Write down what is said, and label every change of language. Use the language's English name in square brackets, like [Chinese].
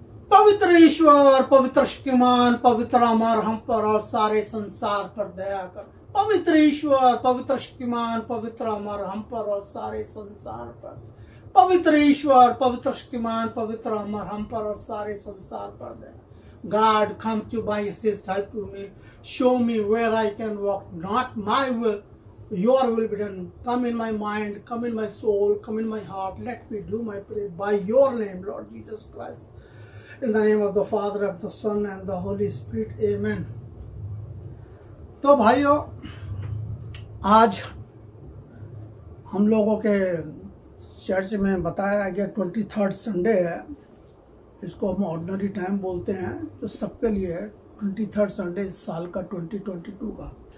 [Hindi] पवित्र ईश्वर, पवित्र शक्तिमान, पवित्र अमर, हम पर और सारे संसार पर दया कर। पवित्र ईश्वर, पवित्र शक्तिमान, पवित्र अमर, हम पर और सारे संसार पर। पवित्र ईश्वर, पवित्र शक्तिमान, पवित्र अमर, हम पर और सारे संसार पर दया। [English] God, come to my assist, help to me, show me where I can walk, not my will, your will be done. Come in my mind, come in my soul, come in my heart. Let me do my prayer by your name, Lord Jesus Christ. In the name of the Father, of the Son, and the Holy Spirit. Amen. [Hindi] तो भाइयों, आज हम लोगों के church में बताया गया 23rd Sunday है। इसको हम ऑर्डिनरी टाइम बोलते हैं, जो सबके लिए है। 23rd संडे इस साल का 2022 का।